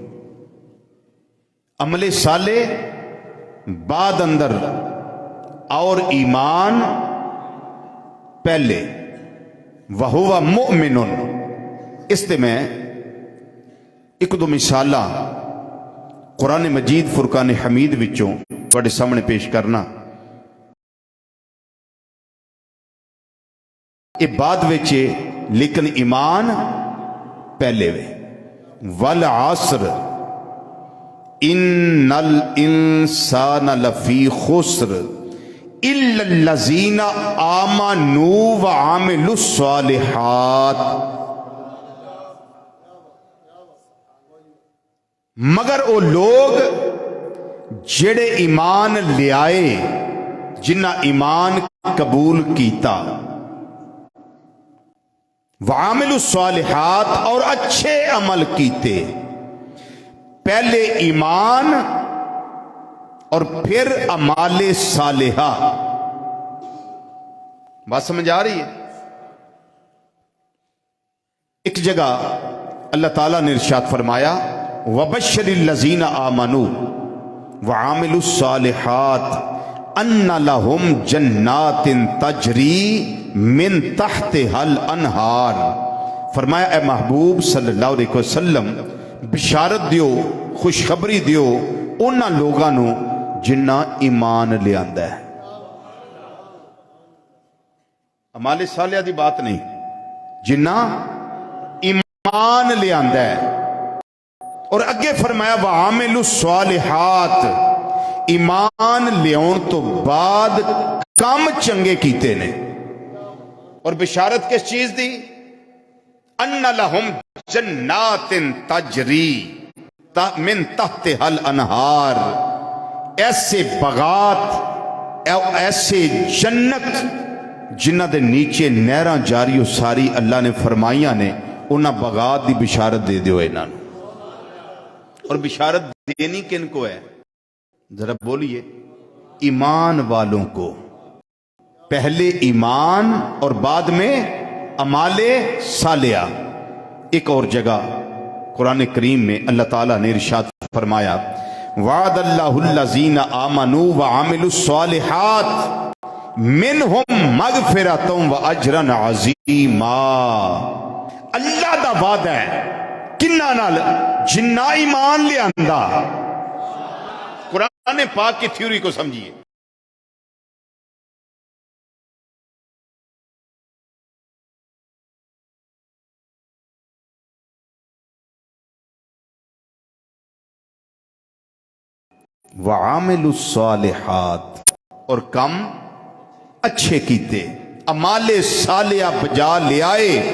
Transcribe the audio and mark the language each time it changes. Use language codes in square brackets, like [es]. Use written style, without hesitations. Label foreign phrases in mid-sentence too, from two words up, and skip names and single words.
[pa] عمل صالح بعد اندر اور ایمان پہلے. [ar] وہو مؤمن، [pa] اس تے میں ایک دو مثالاں قرآن مجید فرقان حمید وچوں تواڈے سامنے پیش کرنا. یہ بعد وچے لیکن ایمان پہلے وے. [ar] والعصر ان الانسان لفی خسر الا الذین آمنوا وعملوا الصالحات، [pa] مگر وہ لوگ جڑے ایمان لے آئے، جنہ ایمان قبول کیتا، [ar] وعملوا الصالحات، [pa] اور اچھے عمل کیتے. [ur] پہلے ایمان اور پھر اعمال صالحہ. بات سمجھ آ رہی ہے؟ ایک جگہ اللہ تعالیٰ نے ارشاد فرمایا [ar] وَبَشِّرِ الَّذِينَ آمَنُوا وَعَمِلُوا الصَّالِحَاتِ أَنَّ لَهُمْ جَنَّاتٍ تَجْرِي مِن تَحْتِهَا الْأَنْهَارُ. [pa] فرمایا اے محبوب صلی اللہ علیہ وسلم بشارت دیو، خوشخبری دیو انہاں لوگاں نو جنہ ایمان لے آندا ہے. اعمال صالحہ دی بات نہیں، جنہ ایمان لے آندا ہے. اور اگے فرمایا [ar] وَعَامِلُوا الصَّالِحَاتِ، [pa] ایمان لیاؤن تو بعد کام چنگے کیتے نے. اور بشارت کس چیز دی؟ [ar] اَنَّ لَهُمْ جَنَّاتٍ تَجْرِي مِن تَحْتِهَا الْأَنْهَارُ، [pa] ایسے باغات، ایسے جنت جنہ دے نیچے نہراں جاری و ساری اللہ نے فرمائیاں نے، انہاں باغات دی بشارت دے دیو انہاں نوں. [ur] اور بشارت دینی کن کو ہے؟ ذرا بولیے. ایمان والوں کو. پہلے ایمان اور بعد میں اعمال صالحہ. ایک اور جگہ قرآن کریم میں اللہ تعالیٰ نے ارشاد فرمایا [ar] وعد اللہ الذین آمنوا وعملوا الصالحات منہم مغفرۃ واجرا عظیما. [pa] اللہ دا وعدہ ہے کنہ نال؟ جنہ ایمان لے آندا. [ur] قرآن پاک کی تھیوری کو سمجھیے. [ar] وعاملوا الصالحات، [pa] اور کم اچھے کیتے، اعمال صالحہ بجا لے آئے.